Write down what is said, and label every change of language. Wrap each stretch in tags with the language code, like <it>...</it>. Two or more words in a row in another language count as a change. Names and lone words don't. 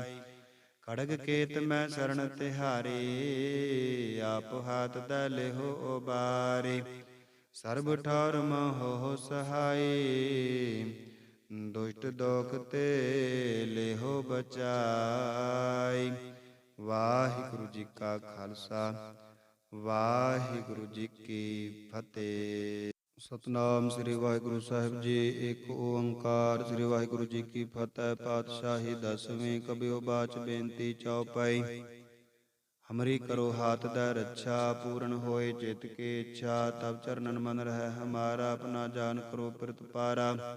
<bra>खड़ग केत मैं शरण तिहारी, आप हाथ दै लेहो उबारी। सर्ब ठौर हो सहाय, दुष्ट दोख ते लेहो बचाई।</bra> <pa>ਵਾਹਿਗੁਰੂ ਜੀ ਕਾ ਖਾਲਸਾ, ਵਾਹਿਗੁਰੂ ਜੀ ਕੀ ਫਤਹਿ। ਸਤਿਨਾਮ ਸ੍ਰੀ ਵਾਹਿਗੁਰੂ ਸਾਹਿਬ ਜੀ। ਇੱਕ ਓਅੰਕਾਰ ਸ੍ਰੀ ਵਾਹਿਗੁਰੂ ਜੀ ਕੀ ਫਤਹਿ। ਪਾਤਿਸ਼ਾਹੀ ਦਸਵੀਂ। ਕਬਿਯੋ ਬਾਚ ਬੇਨਤੀ ਚੌਪਈ।</pa> <bra>हमरी करो हाथ द रक्षा, पूर्ण होए चित के इच्छा। तब चरणन मन रह हमारा, अपना जान करो प्रतिपारा।</bra>